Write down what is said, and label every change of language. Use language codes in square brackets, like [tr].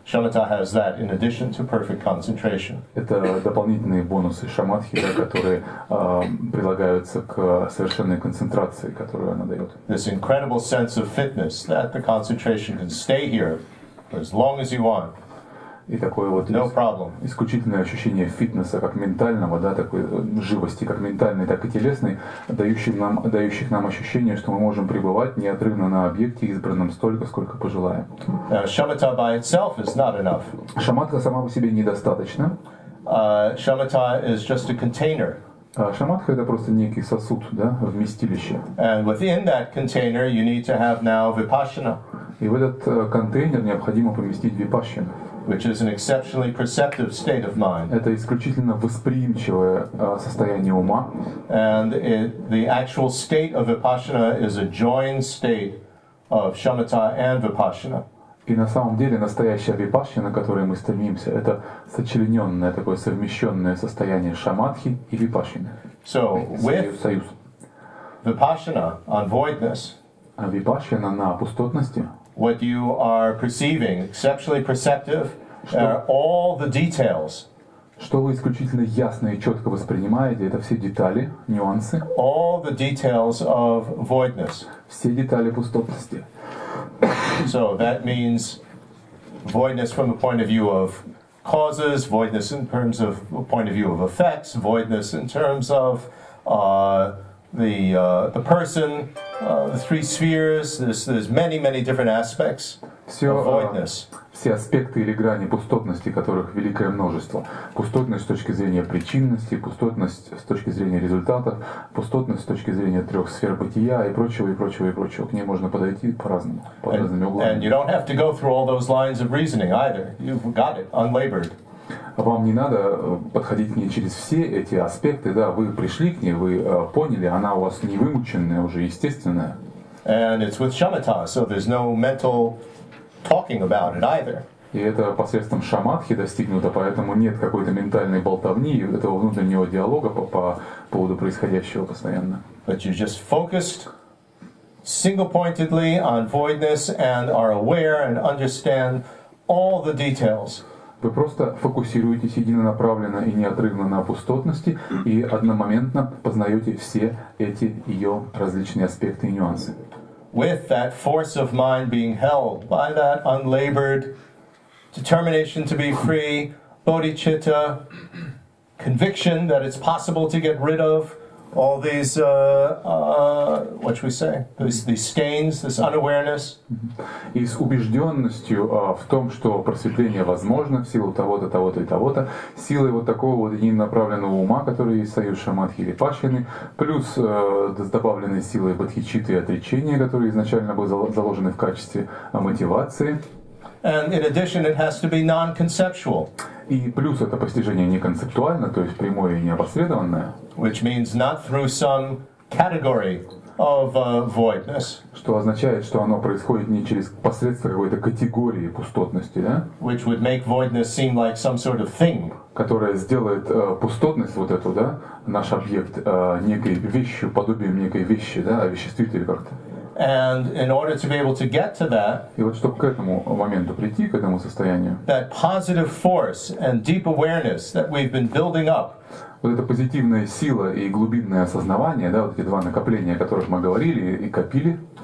[en] Shamatha has that in addition to perfect concentration. [ru] Это дополнительные бонусы шаматхи, которые прилагаются к совершенной концентрации, которую она дает. [en] This incredible sense of fitness that the concentration can stay here for as long as you want. [ru] И такое вот исключительное ощущение фитнеса, как ментального, да, такой живости, как ментальной, так и телесной, дающих нам ощущение, что мы можем пребывать неотрывно на объекте, избранном столько, сколько пожелаем. [en] Shamatha by itself is not enough. [ru] Шаматха сама по себе недостаточно. [en] Shamatha is just a container. [ru] Шаматха — это просто некий сосуд, да, вместилище. [en] And within that container you need to have now vipassana. [ru] И в этот контейнер необходимо поместить випашшану. [en] Which is an exceptionally perceptive state of mind. [ru] Это исключительно восприимчивое состояние ума. [en] And the actual state of vipassana is a joined state of shamatha and vipassana. [ru] И на самом деле настоящая випашшана, к которой мы стремимся, это сочлененное, такое совмещенное состояние шаматхи и випашшаны. [en] So with [ru] союз. [en] Vipassana on voidness, [ru] випашшана на пустотности, [en] what you are perceiving, exceptionally perceptive, are all the details. [ru] Что вы исключительно ясно и четко воспринимаете, это все детали, нюансы. [en] All the details of voidness. [ru] Все детали пустотности. [en] So that means voidness from the point of view of causes, voidness in terms of the point of view of effects, voidness in terms of the person, the three spheres. There's many different aspects of voidness. [ru] Все аспекты или грани пустотности, которых великое множество. Пустотность с точки зрения причинности, пустотность с точки зрения результатов, пустотность с точки зрения трех сфер бытия и прочего, и прочего, и прочего. К ней можно подойти по-разному, по разными углами. [en] And you don't have to go through all those lines of reasoning either. You've got it, unlabored. [ru] Вам не надо подходить к ней через все эти аспекты, да, вы пришли к ней, вы поняли, она у вас не вымученная, уже естественная. [en] And it's with shamatha, so there's no mental talking about it either. [ru] И это посредством шаматхи достигнуто, поэтому нет какой-то ментальной болтовни, этого внутреннего диалога по поводу происходящего постоянно. [en] But you're just focused single-pointedly on voidness and are aware and understand all the details. [ru] Вы просто фокусируетесь единонаправленно и неотрывно на пустотности и одномоментно познаете все эти ее различные аспекты и нюансы. [en] With that force of mind being held by that unlabored determination to be free, bodhicitta, conviction that it's possible to get rid of all these, what should we say, these stains, this unawareness. [ru] И с убежденностью в том, что просветление возможно в силу того-то, того-то и того-то, силой вот такого вот единонаправленного ума, который есть союз шаматхи и випашшины, плюс с добавленной силой бодхичитты и отречения, которые изначально были заложены в качестве мотивации. [en] And in addition, it has to be non-conceptual. [ru] И плюс это постижение не концептуально, то есть прямое и неопосредованное. [en] Which means not through some category of voidness. [ru] Что означает, что оно происходит не через посредство какой-то категории пустотности, да? [en] Which would make voidness seem like some sort of thing. [ru] Которая сделает пустотность вот эту, да, наш объект некой вещью, подобием некой вещи, да, овеществит ее как-то. [en] And in order to be able to get to that, [ru] и вот чтобы к этому моменту прийти, к этому состоянию, [en] that positive force and deep awareness that we've been building up, [ru] вот эта позитивная сила и глубинное осознавание, да, вот эти два накопления, о которых мы говорили и копили,